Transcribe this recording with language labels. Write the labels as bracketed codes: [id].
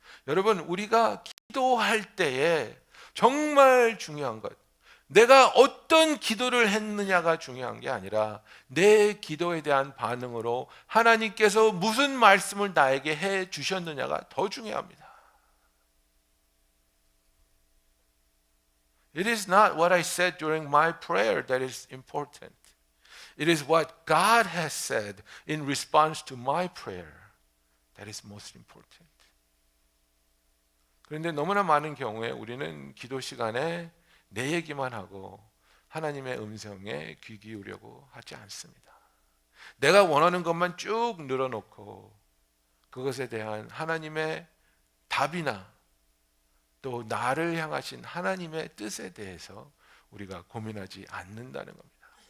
[ko] 여러분 우리가 기도할 때에 정말 중요한 것 내가 어떤 기도를 했느냐가 중요한 게 아니라 내 기도에 대한 반응으로 하나님께서 무슨 말씀을 나에게 해 주셨느냐가 더 중요합니다. [en] It is not what I said during my prayer that is important. It is what God has said in response to my prayer that is most important. [ko] 그런데 너무나 많은 경우에 우리는 기도 시간에 내 얘기만 하고 하나님의 음성에 귀 기울이려고 하지 않습니다. 내가 원하는 것만 쭉 늘어놓고 그것에 대한 하나님의 답이나 또 나를 향하신 하나님의 뜻에 대해서 우리가 고민하지 않는다는 겁니다.